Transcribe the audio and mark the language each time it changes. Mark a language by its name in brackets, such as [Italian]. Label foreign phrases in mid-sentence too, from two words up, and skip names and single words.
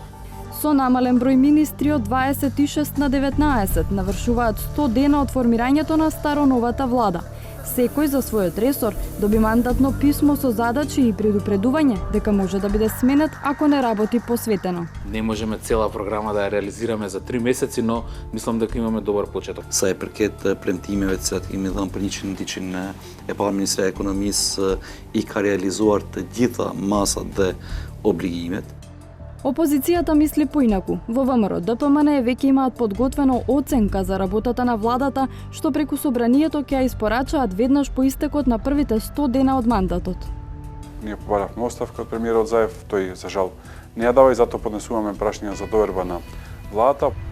[Macedonian] Со намален број министри од 26 на 19 навршуваат 100 дена од формирањето на старо-новата влада. Секој за својот ресор доби мандатно писмо со задачи и предупредување дека може да биде сменет ако не работи посветено. Не можеме цела програма да ја реализираме за 3 месеци, но мислам дека имаме добар почеток. [Albanian] Sa je përket premtimeve të cilat kemi dhënë për 100 që e pa Ministria e Ekonomisë i ka realizuar të gjitha masat dhe obligimet. [Macedonian] Опозицијата мисли поинаку. Во ВМРО ДПМН веќе имаат подготвено оценка за работата на владата, што преку собранието ќе ја испорачаат веднаш по истекот на првите 100 дена од мандатот. Ние побаравме оставка од премиерот Заев, тој за жал не ја дава и затоа поднесуваме прашања за доверба на владата.